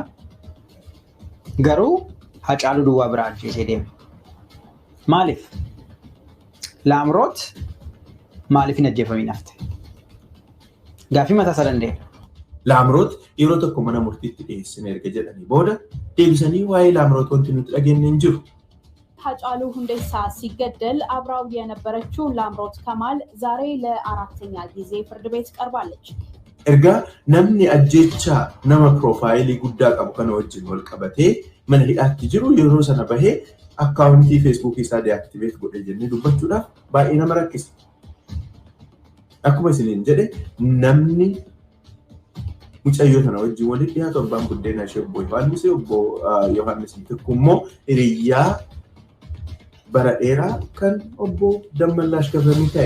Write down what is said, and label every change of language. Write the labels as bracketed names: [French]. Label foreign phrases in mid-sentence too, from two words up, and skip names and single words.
[Oromo] Garuu Hacaaluu duwwaa biraa ajjeesee deema. Maaliif? Laamroot maaliif hin ajjeefamiin hafte? Gaaffii mataa isaa danda'eera. Laamroot yeroo tokko mana murtiitti dhiyeessine erga jedhanii booda deebisanii waa'ee Laamroot wanti nuti dhageenye hin jiru. [Amharic] ሃጫሉ ሁንዴሳ ሲገደል አብራው የነበረችው ላምሮት ከማል ዛሬ ለአራተኛ ጊዜ ፍርድ ቤት ቀርባለች። [Oromo] Erga namni ajjechaa nama piroofaayilii guddaa qabu kana wajjin wal qabatee mana hidhaatti jiru yeroo sana bahee akkaawuntii feesbuukii isaa deaktiveet godhe jennee dubbachuudhaaf baay'ee nama rakkisa. Akkuma isiniin jedhe namni mucayyoo sana wajjin walitti dhiyaatu abbaan buddeenaa ishee obbo Yohaannis tokko immoo hiriyyaa bara dheeraa kan obbo Dammallaash Gabramii ta'e.